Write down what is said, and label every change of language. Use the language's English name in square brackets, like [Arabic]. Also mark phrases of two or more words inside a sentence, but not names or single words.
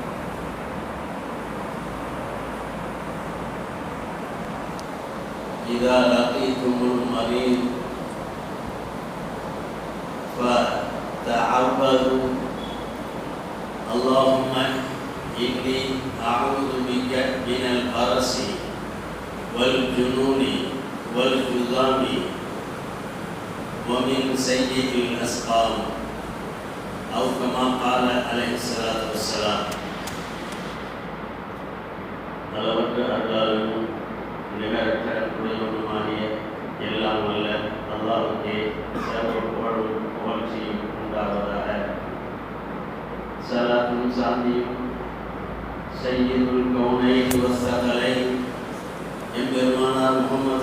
[Arabic] إذا لقيتم المريض فتعوذوا اللهم إني أعوذ بك من البرص والجنون والجذام ومن سيء الأسقام أو كما قال عليه الصلاة والسلام. [Tamil] அளவற்ற அருளாளனும் நிகரற்ற உடையவனுமாகிய எல்லாம் வல்ல அல்லாஹ்வுக்கே சர்வ புகழும் புகழ்ச்சியும் உண்டாவதாக. ஸலாத்தும் சாந்தியும் [Arabic] سيد الكونين والثقلين [Tamil] எம்பெருமானார் முஹம்மது